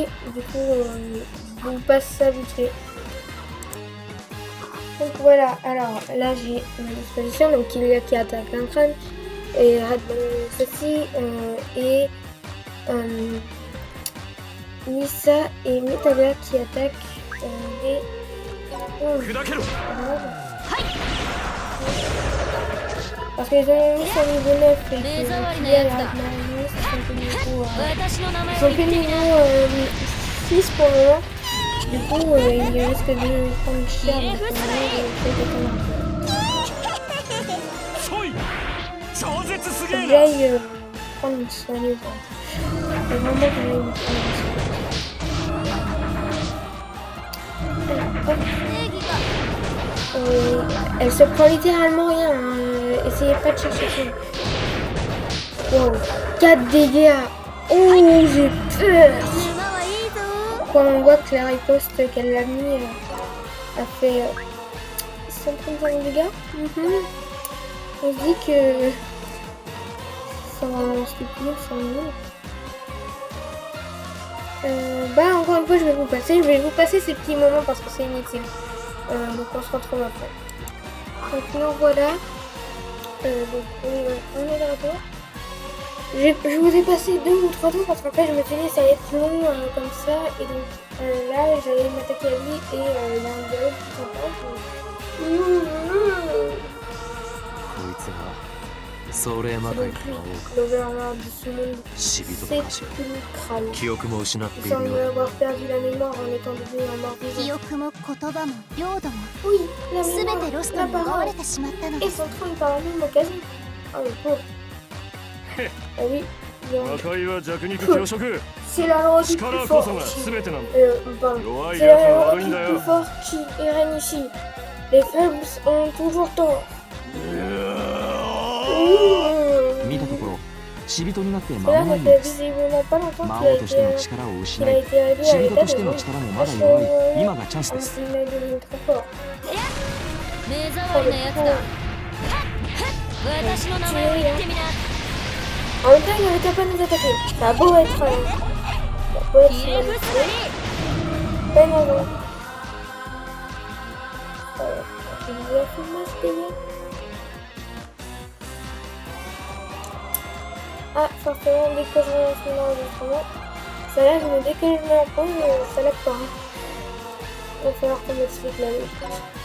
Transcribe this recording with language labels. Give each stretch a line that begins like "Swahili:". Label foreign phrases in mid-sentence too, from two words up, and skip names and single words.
French: Du coup, je vous passe ça vite fait. Donc voilà, alors là j'ai une disposition, donc il y a qui attaque un crâne, et ceci, et Nissa et Metalia qui attaquent les...
Japanese: 砕けろ
French: Parce qu'ils ont mis sur niveau 9 et que Les avales Kylia et nerfs. Radmaris sont que niveau,
Japanese: 私の名前
French: ils
Japanese: を
French: sont
Japanese: 言
French: que
Japanese: ってみな。
French: niveau 6 pour le moment. Du coup, ils risquent de prendre cher de ce
Japanese: そい超絶すげえ
French: que
Japanese: な
French: j'aille prendre soin du ventre. Faut vraiment que j'aille me prendre soin.
Japanese: 正義が
French: Elle se prend littéralement rien. Essayez pas de chercher ça. Wow. 4 dégâts. Oh, j'ai peur.
Japanese: 馬はいいぞ。
French: Quand on voit que la riposte qu'elle a mis a fait 135 dégâts, on se dit que ça va vraiment stupide, ça va. Encore une fois, je vais vous passer ces petits moments parce que c'est inutile. Donc on se retrouve après. Donc nous voilà. Donc on est de retour. Je vous ai passé 2 ou 3 tours parce qu'en fait je me suis dit ça allait être long comme ça. Et donc là j'allais m'attaquer à lui et il y a un dialogue qui s'entend.
Japanese: こいつが壮麗魔
French: C'est
Japanese: 界
French: donc
Japanese: の
French: lui,
Japanese: 王
French: l'overlord du sous-monde.
Japanese: 死人
French: C'est
Japanese: たち
French: pulchral.
Japanese: 記憶も失ってい
French: Il
Japanese: るよ
French: semble
Japanese: うだ
French: avoir perdu la mémoire en étant devenu un mort
Japanese: 記
French: vivant.
Japanese: 憶も言葉も領土も
French: Oui, la
Japanese: 全
French: mémoire,
Japanese: てロスト
French: la
Japanese: に奪わ
French: parole.
Japanese: れてしまったの
French: Et
Japanese: です。
French: son trône par la même occasion. Ah le pauvre. Ah oui, bien.
Japanese: 魔界は弱肉強食
French: C'est la loi du
Japanese: 力
French: plus
Japanese: こ
French: fort
Japanese: そが
French: qui...
Japanese: 全てなんだ
French: pardon.
Japanese: 弱い
French: C'est
Japanese: 奴
French: la
Japanese: が
French: loi
Japanese: 悪い
French: du
Japanese: んだ
French: plus
Japanese: よ
French: fort qui règne ici. Les faibles ont toujours tort.
Japanese: 見たところ死人になって間
French: Cela
Japanese: もな
French: ne
Japanese: いよう
French: fait
Japanese: です
French: visiblement pas longtemps
Japanese: 魔
French: qu'il a
Japanese: 王としての
French: été,
Japanese: 力を
French: qu'il
Japanese: 失
French: a
Japanese: い
French: été réduit
Japanese: 死
French: à
Japanese: 人
French: l'état
Japanese: として
French: de
Japanese: の
French: ruine.
Japanese: 力もまだ
French: Parce
Japanese: 弱い
French: que
Japanese: 今がチャンスで
French: ainsi
Japanese: す
French: il est devenu trop fort.
Japanese: 目障りなやつだ。私の名前を言ってみな。
French: En même temps, il n'avait qu'à pas nous attaquer. Ça a beau être... ça a beau être
Japanese: ひれ伏す
French: manipulé.
Japanese: なり。
French: Ben non, non. Il nous a fait masse dégâts. Ah, forcément, dès que je relance mon enregistrement, ça lag, mais dès que je mets en pause, ça lag pas. Il va falloir qu'on m'explique la logique.